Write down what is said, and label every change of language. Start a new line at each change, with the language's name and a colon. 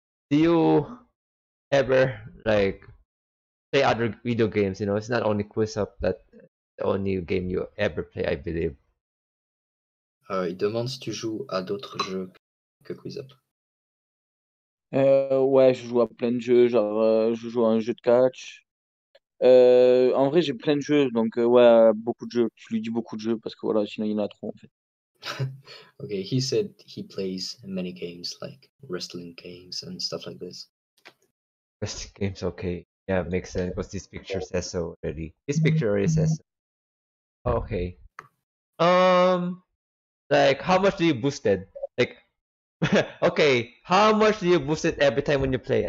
English: Do you ever like play other video games? You know, it's not only QuizUp that the only game you ever play, I believe.
French: Il demande si tu joues à d'autres jeux que QuizUp. Ouais, je joue à plein de jeux, genre je joue à un jeu de catch. En vrai, j'ai plein de jeux, donc ouais, beaucoup de jeux. Je lui dis beaucoup de jeux parce que voilà, sinon il y en a trop en fait.
English: Okay, he said he plays many games like wrestling games and stuff like this. Wrestling games, okay. Yeah, makes sense because this picture says so already. This picture already says so. Okay. Like how much do you boosted? Like, okay, how much do you boost it every time when you play?